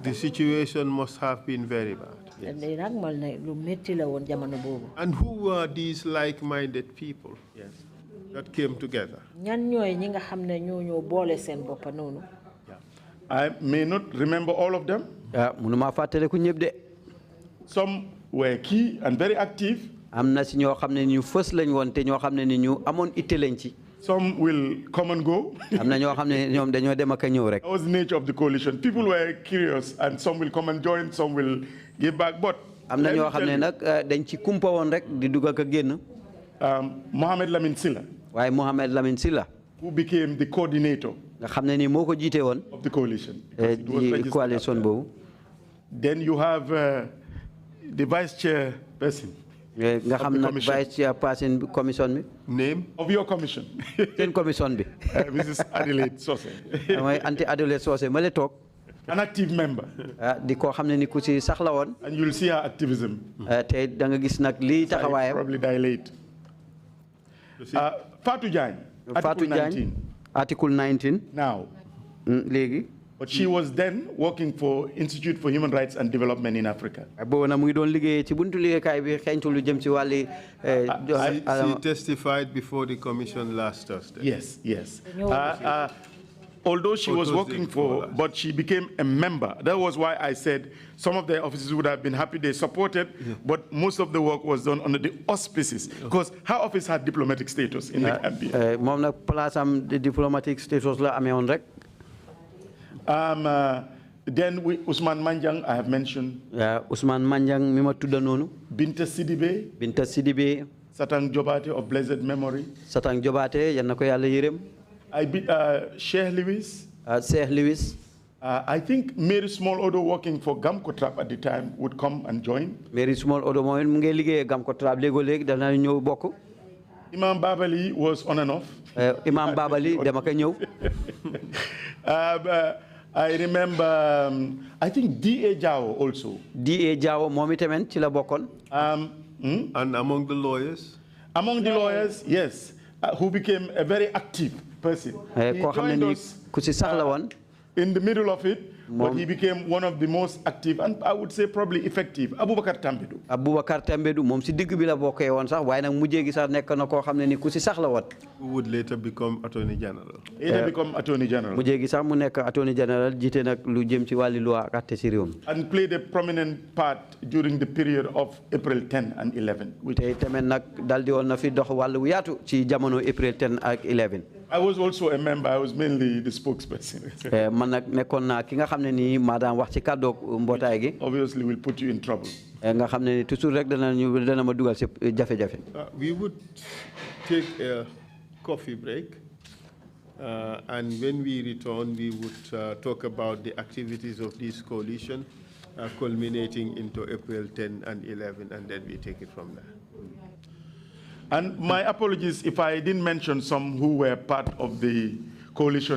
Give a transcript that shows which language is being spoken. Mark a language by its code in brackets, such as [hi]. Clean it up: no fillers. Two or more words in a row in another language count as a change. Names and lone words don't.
[en] The situation must have been very bad. [wo] lii nag mal ne lu métti la woon jamono boobu. [en] And who were these like-minded people? Yes. That came together? [wo] ñan ñooy ñi nga xam ne ñoo boole seen boppa noonu. [en] I may not remember all of them. [wo] mënuma fàttaliku ñëpp de. [en] Some were key and very active. [wo] am na si ñoo xam ne ñu fës lañ woon te ñoo xam ne ni ñu amoon itte lañ ci. [en] Some will come and go. [wo] am na ñoo xam ne ñoom dañoo dem ak a ñëw rek. [en] That was the nature of the coalition. People were curious, and some will come and join, some will give back. But [wo] am na ñoo xam ne nag dañ ci kumpa woon rek di dugg ak a génn. [en] Mohamed Lamine Silla. [wo] waaye Mohamed Lamine Silla. [en] who became the coordinator. [wo] nga xam ne ni moo ko jiite woon. [en] of the coalition. [wo] di coalition boobu. [en] Then you have the vice chairperson. [wo] nga xam nag [en] vice chairperson [wo] commission bi. [en] name of your commission. [wo] seen commission bi. [en] Mrs. Adelaide Sose. [wo] mooy anti Adelaide Sose ma la toog. [en] An active member. [wo] di koo xam ne ni ku si sax la woon. [en] And you'll see her activism. [wo] te da nga gis nag lii taxawaayam. [en] Probably dilate. Fatou Jagne. Fatou Jagne. Article 19. Now. [wo] léegi. [en] But she was then working for Institute for Human Rights and Development in Africa. [wo] boobu nag mu ngi doon liggéeyee ci buntu liggéeykaay bi xeeñtu lu jëm ci wàlli. [en] She testified before the commission last Thursday. Yes, yes. Although she was working for, but she became a member. That was why I said some of the officers would have been happy they supported, but most of the work was done under the auspices because her office had diplomatic status in the Gambia. [wo] moom nag place am [en] diplomatic status [wo] la amee woon rek. [en] Then Ousmane Manjang, I have mentioned. [wo] Ousmane Manjang mi ma tudda noonu. [en] Binta Sidibé. Binta Sidibé. Satang Jobate of blessed memory. [wo] Satang Jobate yal na ko yàlla yërëm. [en] Sheikh Lewis. Sheikh Lewis. I think Mary Small Odo working for Gamco Trap at the time would come and join. [wo] Mary Small Odo mooy mu ngi liggéey Gamco Trap léegi dana ñëw bokk. [en] Imam Babali was on and off. [wo] Imam Babali dama ko ñëw. [en] I remember, I think D.A. Jao also. [wo] D.A. Jao moom itamit ci la bokkoon. [en] And among the lawyers? Among the lawyers, yes. Who became a very active person. He joined us in the middle of it, but he became one of the most active and I would say probably effective. Abubakar Tambedou. [wo] Abubakar Tambedou moom si digg bi la bokkee woon sax waaye nag mujjee gi sax nekk na koo xam ne ni ku si sax la woon. [en] Who would later become Attorney General. Later become Attorney General. [wo] mujjee gi sax mu nekk [en] Attorney General [wo] jiite nag lu jëm ci wàllu loi ak àtte si réew mi. [en] And played a prominent part during the period of April 10 and 11. [wo] te tamit nag dal di woon na fi dox wàllu yaatu ci jamono April 10 ak 11. [en] I was also a member. I was mainly the spokesperson. [wo] Man nag nekkoon naa ki nga xam ne nii maa daan wax ci kàddu mbootaay gi. [en] Obviously will put you in trouble. [wo] Nga xam ne toujours rek dana ma dugal si jafe-jafe. [en] We would take a coffee break. And when we return, we would talk about the activities of this coalition, culminating into April 10 and 11, and then we take it from there. And my apologies if I didn't mention some who were part of the coalition.